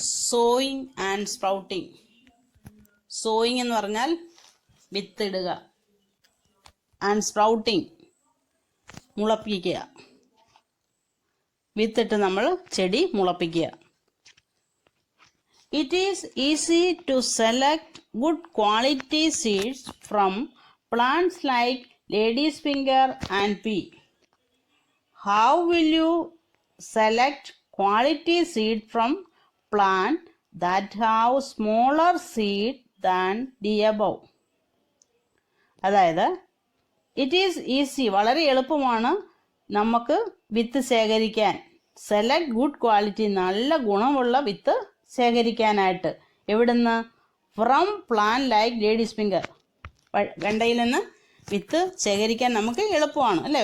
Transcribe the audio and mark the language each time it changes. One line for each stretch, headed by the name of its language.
Malayalam: Sowing and sprouting. Sowing എന്ന് പറഞ്ഞാൽ വിത്തിടുക, and sprouting മുളപ്പിക്കുക. വിത്തിട്ട് നമ്മൾ ചെടി മുളപ്പിക്കുക.
English: It is easy to select good quality seeds from plants like ladies finger and pea. How will you select quality seed from plant that have smaller seed than the above?
Malayalam: അതായത്
English: it is easy,
Malayalam: വളരെ എളുപ്പമാണ് നമുക്ക് വിത്ത് ശേഖരിക്കാൻ.
English: select good quality,
Malayalam: നല്ല ഗുണമുള്ള വിത്ത് ശേഖരിക്കാനായിട്ട്. എവിടുന്ന്?
English: From plant like ladies finger.
Malayalam: വെണ്ടയിൽ നിന്ന് വിത്ത് ശേഖരിക്കാൻ നമുക്ക് എളുപ്പമാണ്, അല്ലേ?